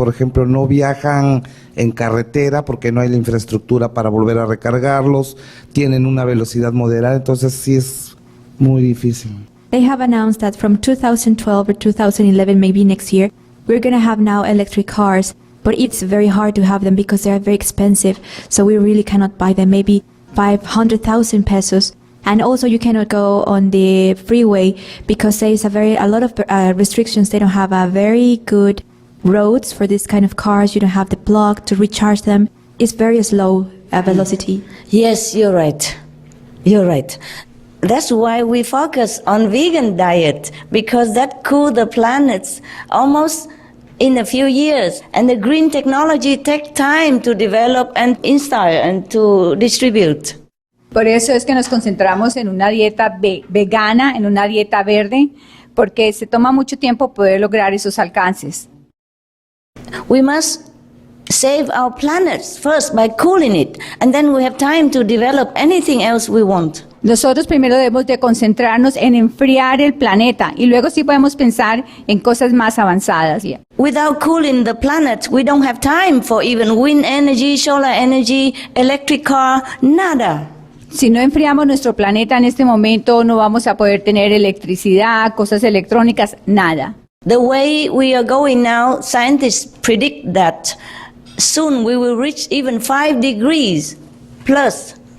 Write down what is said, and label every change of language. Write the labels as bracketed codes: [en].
[es] Por ejemplo, no viajan en carretera porque no hay la infraestructura para volver a recargarlos, tienen una velocidad moderada, entonces sí es muy difícil. [en] They have announced that from 2012 or 2011, maybe next year, we're going to have now electric cars, but it's very hard to have them because they are very expensive, so we really cannot buy them, maybe 500,000 pesos. And also you cannot go on the freeway because there is a lot of restrictions. They don't have a very good roads for this kind of cars. You don't have the plug to recharge them. It's very slow velocity. Yes, you're right. You're right. That's why we focus on vegan diet, because that cool the planets almost in a few years. And the green technology takes time to develop and install and to distribute. [es] Por eso es que nos concentramos en una dieta vegana, en una dieta verde, porque se toma mucho tiempo poder lograr esos alcances. [en] We must save our planet first by cooling it, and then we have time to develop anything else we want. [es] Nosotros primero debemos de concentrarnos en enfriar el planeta y luego sí podemos pensar en cosas más avanzadas. [en] Without cooling the planet, we don't have time for even wind energy, solar energy, electric car, nada. [es] Si no enfriamos nuestro planeta en este momento, no vamos a poder tener electricidad, cosas electrónicas, nada. [en] The way we are going now, scientists predict that soon we will reach even 5 degrees plus.